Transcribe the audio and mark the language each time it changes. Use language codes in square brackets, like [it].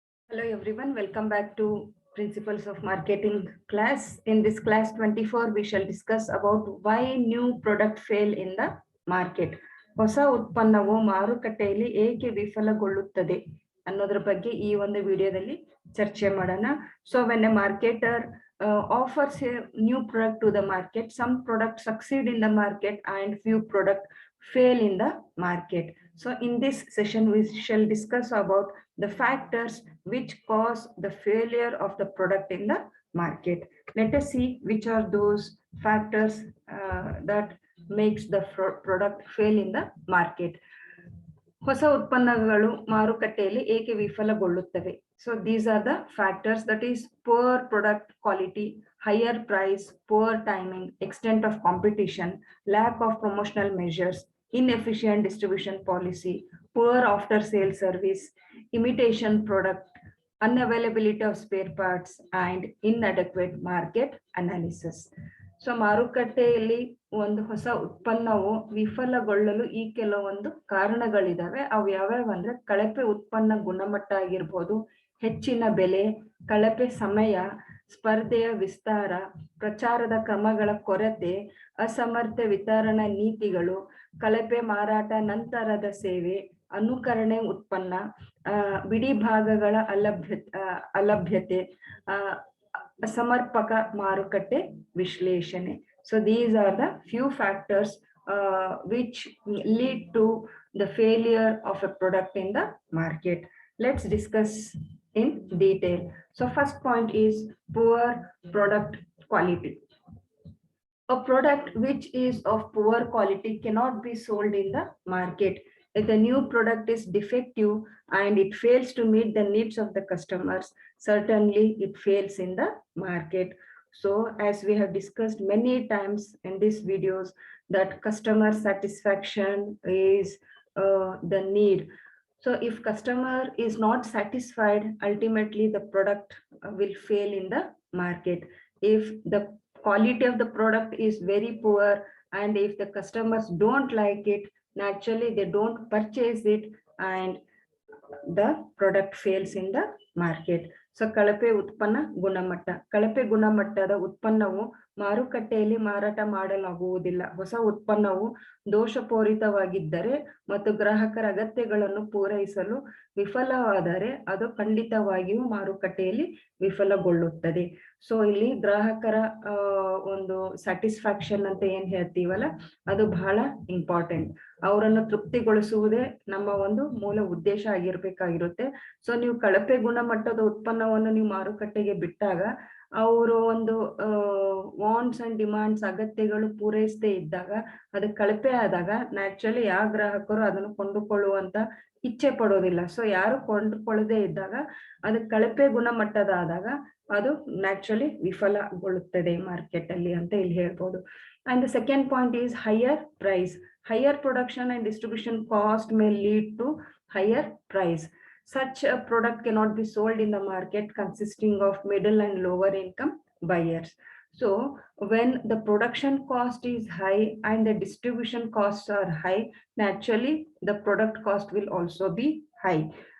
[en] Hello everyone, welcome back to Principles of Marketing class. In this class 24, we shall discuss about why new product fail in the market. [kn] ಹೊಸ ಉತ್ಪನ್ನವು ಮಾರುಕಟ್ಟೆಯಲ್ಲಿ ಏಕೆ ವಿಫಲಗೊಳ್ಳುತ್ತದೆ ಅನ್ನೋದ್ರ ಬಗ್ಗೆ ಈ ಒಂದು ವಿಡಿಯೋದಲ್ಲಿ ಚರ್ಚೆ ಮಾಡೋಣ. [en] So when a marketer offers a new product to the market, some products succeed in the market and few products fail in the market. So in this session, we shall discuss about the factors which cause the failure of the product in the market. Let us see which are those factors that makes the product fail in the market. [kn] ಹೊಸ ಉತ್ಪನ್ನಗಳು ಮಾರುಕಟ್ಟೆಯಲ್ಲಿ ಏಕೆ ವಿಫಲಗೊಳ್ಳುತ್ತವೆ? [en] So these are the factors, that is poor product quality, higher price, poor timing, extent of competition, lack of promotional measures, inefficient distribution policy, poor after sale service, imitation product, unavailability of spare parts, and inadequate market analysis. [kn] So ಮಾರುಕಟ್ಟೆಯಲ್ಲಿ ಒಂದು ಹೊಸ ಉತ್ಪನ್ನವು ವಿಫಲಗೊಳ್ಳಲು ಈ ಕೆಲವೊಂದು ಕಾರಣಗಳಿದಾವೆ. ಅವು ಯಾವ್ಯಾವ ಅಂದ್ರೆ ಕಳಪೆ ಉತ್ಪನ್ನ ಗುಣಮಟ್ಟ ಆಗಿರ್ಬೋದು, ಹೆಚ್ಚಿನ ಬೆಲೆ, ಕಳಪೆ ಸಮಯ, ಸ್ಪರ್ಧೆಯ ವಿಸ್ತಾರ, ಪ್ರಚಾರದ ಕ್ರಮಗಳ ಕೊರತೆ, ಅಸಮರ್ಥ ವಿತರಣಾ ನೀತಿಗಳು, ಕಳಪೆ ಮಾರಾಟ ನಂತರದ ಸೇವೆ, ಅನುಕರಣೆ ಉತ್ಪನ್ನ, ಬಿಡಿ ಭಾಗಗಳ ಅಲಭ್ಯತೆ, ಸಮರ್ಪಕ ಮಾರುಕಟ್ಟೆ ವಿಶ್ಲೇಷಣೆ. [en] So these are the few factors which lead to the failure of a product in the market. Let's discuss in detail. So first point is poor product quality. A product which is of poor quality cannot be sold in the market. If the new product is defective and it fails to meet the needs of the customers, certainly it fails in the market. So as we have discussed many times in these videos, that customer satisfaction is the need. So if customer is not satisfied, ultimately the product will fail in the market. If the quality of the product is very poor and if the customers don't like it, naturally they don't purchase it and the product fails in the market. [kn] So ಕಳಪೆ ಉತ್ಪನ್ನ ಗುಣಮಟ್ಟ. ಕಳಪೆ ಗುಣಮಟ್ಟದ ಉತ್ಪನ್ನವು ಮಾರುಕಟ್ಟೆಯಲ್ಲಿ ಮಾರಾಟ ಮಾಡಲಾಗುವುದಿಲ್ಲ. ಹೊಸ ಉತ್ಪನ್ನವು ದೋಷಪೂರಿತವಾಗಿದ್ದರೆ ಮತ್ತು ಗ್ರಾಹಕರ ಅಗತ್ಯಗಳನ್ನು ಪೂರೈಸಲು ವಿಫಲವಾದರೆ ಅದು ಖಂಡಿತವಾಗಿಯೂ ಮಾರುಕಟ್ಟೆಯಲ್ಲಿ ವಿಫಲಗೊಳ್ಳುತ್ತದೆ. ಸೊ ಇಲ್ಲಿ ಗ್ರಾಹಕರ ಒಂದು ಸ್ಯಾಟಿಸ್ಫ್ಯಾಕ್ಷನ್ ಅಂತ ಏನ್ ಹೇಳ್ತೀವಲ್ಲ, ಅದು ಬಹಳ ಇಂಪಾರ್ಟೆಂಟ್. ಅವರನ್ನು ತೃಪ್ತಿಗೊಳಿಸುವುದೇ ನಮ್ಮ ಒಂದು ಮೂಲ ಉದ್ದೇಶ ಆಗಿರ್ಬೇಕಾಗಿರುತ್ತೆ. ಸೊ ನೀವು ಕಳಪೆ ಗುಣಮಟ್ಟದ ಉತ್ಪನ್ನವನ್ನು ನೀವು ಮಾರುಕಟ್ಟೆಗೆ ಬಿಟ್ಟಾಗ ಅವರು ಒಂದು [en] wants and demands [kn] ಅಗತ್ಯಗಳು ಪೂರೈಸದೇ ಇದ್ದಾಗ, ಅದು ಕಳಪೆ ಆದಾಗ ನ್ಯಾಚುರಲಿ ಯಾವ ಗ್ರಾಹಕರು ಅದನ್ನು ಕೊಂಡುಕೊಳ್ಳುವಂತ ಇಚ್ಛೆ ಪಡೋದಿಲ್ಲ. ಸೊ ಯಾರು ಕೊಂಡುಕೊಳ್ಳದೆ ಇದ್ದಾಗ ಅದು ಕಳಪೆ ಗುಣಮಟ್ಟದಾದಾಗ ಅದು ನ್ಯಾಚುರಲಿ ವಿಫಲಗೊಳ್ಳುತ್ತದೆ ಮಾರ್ಕೆಟ್ ಅಲ್ಲಿ ಅಂತ ಇಲ್ಲಿ ಹೇಳ್ಬೋದು. [en] And the second point is higher price. Higher production and distribution cost may lead to higher price. Such a product cannot be sold in the market consisting of middle and lower income buyers. So when the production cost is high and the distribution costs are high, naturally the product cost will also be high.